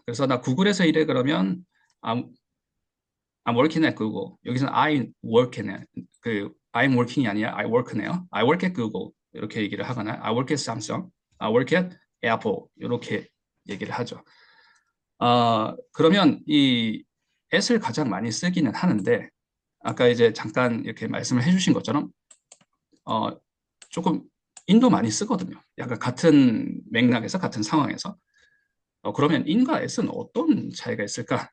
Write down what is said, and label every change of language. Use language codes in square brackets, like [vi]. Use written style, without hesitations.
[ko] 그래서 나 구글에서 일해 그러면 [en] I'm working at Google. [ko] 여기서는 [en] I work [ko] 네. [en] I'm working [ko] 이 아니라 [en] I work [ko] 네요. [en] I work at Google [ko] 이렇게 얘기를 하거나 [en] I work at Samsung, I work at Apple [ko] 이렇게 얘기를 하죠. 그러면 이 at을 가장 많이 쓰기는 하는데 아까 이제 잠깐 이렇게 말씀을 해주신 것처럼 조금 인도 많이 쓰거든요. 약간 같은 맥락에서 같은 상황에서. 그러면 in과 at은 어떤 차이가 있을까?